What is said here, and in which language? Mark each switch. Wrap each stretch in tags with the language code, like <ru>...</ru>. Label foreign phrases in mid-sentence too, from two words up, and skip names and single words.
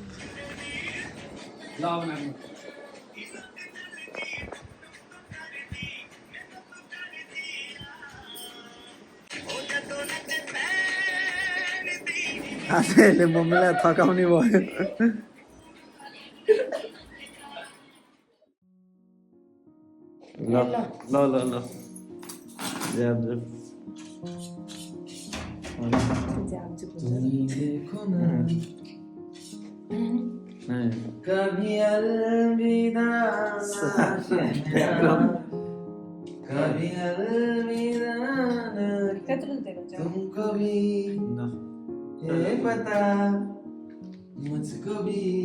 <ne>आफैले मम्मीलाई थकाउने भयो ल ल ल ल जाब</ne> <hi>कभी अलविदा कभी अलविदा तुमको भी ये पता मुझको भी</hi>